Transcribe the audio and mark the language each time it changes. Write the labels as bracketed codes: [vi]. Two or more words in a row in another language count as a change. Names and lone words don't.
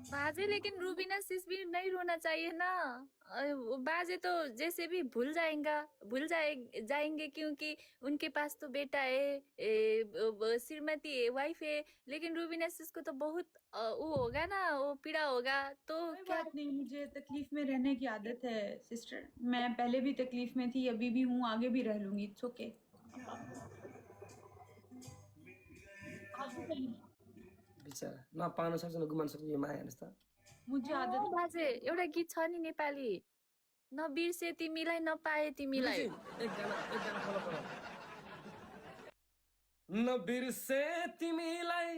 [hi] बाजे, लेकिन रूबीना सिस भी नहीं रोना चाहिए ना। वो बाजे तो जैसे भी जाएंगे क्योंकि उनके पास तो बेटा है, श्रीमती है, वाइफ है। लेकिन रूबीना सिस को तो बहुत वो होगा ना, वो पीड़ा होगा। तो कोई क्या बात नहीं, मुझे तकलीफ में रहने की आदत है सिस्टर। मैं पहले भी तकलीफ में थी, अभी भी हूँ, आगे भी रह लूंगी। [en] It's okay. [ne] बिचरा नपाउन सक्छ नगुमाउन सक्छ यो माया हेर्नुहोस् त। [hi] मुझे आदत [ne] बाजे एउटा गीत छ नि नेपाली, नबिर्से तिमीलाई नपाए तिमीलाई। [hi] एक गाना फलो करो। [ne] नबिर्से तिमीलाई